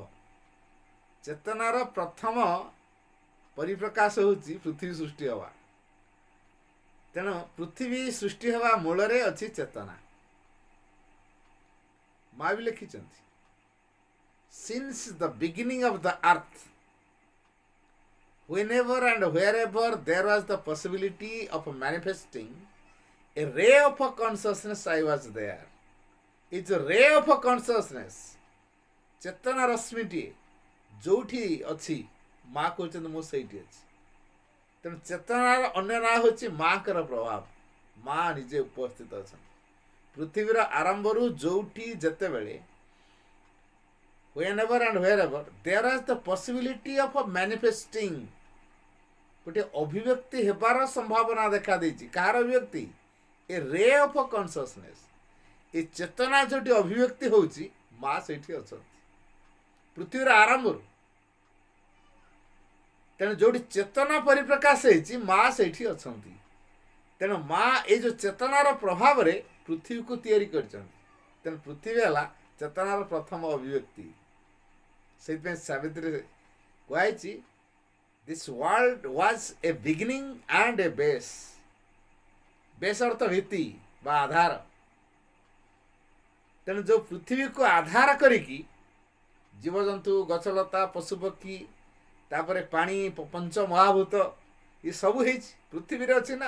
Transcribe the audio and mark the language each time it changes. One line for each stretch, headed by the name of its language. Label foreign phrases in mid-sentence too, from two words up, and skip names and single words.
Odia: ଚେତନାର ପ୍ରଥମ ପରିପ୍ରକାଶ ହେଉଛି ପୃଥିବୀ ସୃଷ୍ଟି ହେବା। ତେଣୁ ପୃଥିବୀ ସୃଷ୍ଟି ହେବା ମୂଳରେ ଅଛି ଚେତନା। ମା ବି ଲେଖିଛନ୍ତି,
English: since the beginning of the earth whenever and wherever there was the possibility of manifesting a ray of consciousness, I was there. It's a ray of consciousness.
Odia: ଚେତନା ରଶ୍ମିଟିଏ ଯୋଉଠି ଅଛି ମା କହୁଛନ୍ତି ମୁଁ ସେଇଠି ଅଛି। ତେଣୁ ଚେତନାର ଅନ୍ୟ ନାଁ ହେଉଛି ମାଙ୍କର ପ୍ରଭାବ। ମା ନିଜେ ଉପସ୍ଥିତ ଅଛନ୍ତି ପୃଥିବୀର ଆରମ୍ଭରୁ। ଯୋଉଠି ଯେତେବେଳେ
English: whenever and wherever there is the possibility of manifesting,
Odia: ଗୋଟେ ଅଭିବ୍ୟକ୍ତି ହେବାର ସମ୍ଭାବନା ଦେଖା ଦେଇଛି। କାହାର ଅଭିବ୍ୟକ୍ତି?
English: a ray of consciousness.
Odia: ଏ ଚେତନା ଯୋଉଠି ଅଭିବ୍ୟକ୍ତି ହେଉଛି ମା ସେଇଠି ଅଛନ୍ତି ପୃଥିବୀର ଆରମ୍ଭରୁ। ତେଣୁ ଯୋଉଠି ଚେତନା ପରିପ୍ରକାଶ ହେଇଛି ମା ସେଇଠି ଅଛନ୍ତି। ତେଣୁ ମା ଏଇ ଯୋଉ ଚେତନାର ପ୍ରଭାବରେ ପୃଥିବୀକୁ ତିଆରି କରିଛନ୍ତି। ତେଣୁ ପୃଥିବୀ ହେଲା ଚେତନାର ପ୍ରଥମ ଅଭିବ୍ୟକ୍ତି। ସେଇଥିପାଇଁ ସାବିତ୍ରୀରେ କୁହାଯାଇଛି,
English: this world was a beginning and a base.
Odia: ବେସ୍ ଅର୍ଥ ଭିତ୍ତି ବା ଆଧାର। ତେଣୁ ଯେଉଁ ପୃଥିବୀକୁ ଆଧାର କରିକି ଜୀବଜନ୍ତୁ, ଗଛଲତା, ପଶୁପକ୍ଷୀ, ତାପରେ ପାଣି, ପଞ୍ଚ ମହାଭୂତ ଏ ସବୁ ହେଇଛି ପୃଥିବୀରେ ଅଛି ନା।